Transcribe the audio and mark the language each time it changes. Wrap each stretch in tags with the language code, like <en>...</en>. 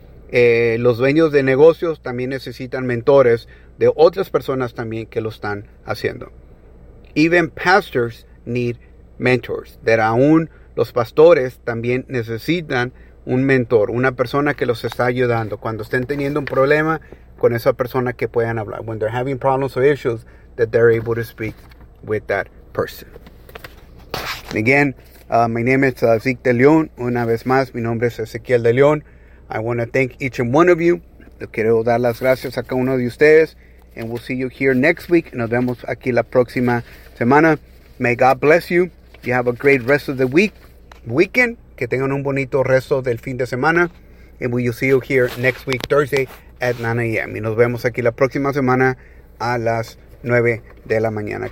<es>Los dueños de negocios también necesitan mentores de otras personas también que lo están haciendo.</es> <en>Even pastors need mentors that</en> <es>aún los pastores también necesitan un mentor, una persona que los está ayudando. Cuando estén teniendo un problema, con esa persona que puedan hablar.</es> <en>When they're having problems or issues, that they're able to speak with that person. And again, my name is Zeke de León.</en> <es>Una vez más, mi nombre es Ezequiel de León.</es> <en>I want to thank each and one of you.</en> <es>Le quiero dar las gracias a cada uno de ustedes.</es> <en>And we'll see you here next week.</en> <es>Nos vemos aquí la próxima semana.</es> <en>May God bless you. You have a great rest of the weekend.</en> <es>Que tengan un bonito resto del fin de semana.</es> <en>And we'll see you here next week, Thursday, at 9 a.m.</en> <es>Y nos vemos aquí la próxima semana a las 9 de la mañana.</es>